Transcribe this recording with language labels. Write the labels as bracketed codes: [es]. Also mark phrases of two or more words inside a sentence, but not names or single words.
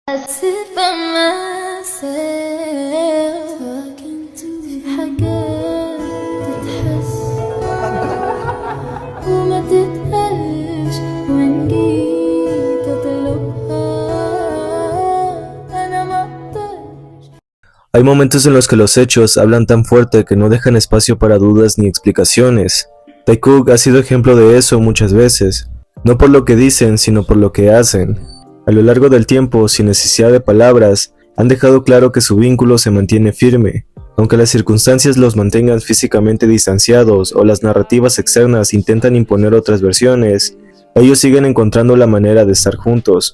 [en] sit by myself talking to [ar] في حاجات تتحس وما تتقالش وإن جيت أطلبها أنا مقدرش. [es] Hay momentos en los que los hechos hablan tan fuerte que no dejan espacio para dudas ni explicaciones. Taekook ha sido ejemplo de eso muchas veces, no por lo que dicen, sino por lo que hacen. A lo largo del tiempo, sin necesidad de palabras, han dejado claro que su vínculo se mantiene firme, aunque las circunstancias los mantengan físicamente distanciados o las narrativas externas intentan imponer otras versiones, ellos siguen encontrando la manera de estar juntos.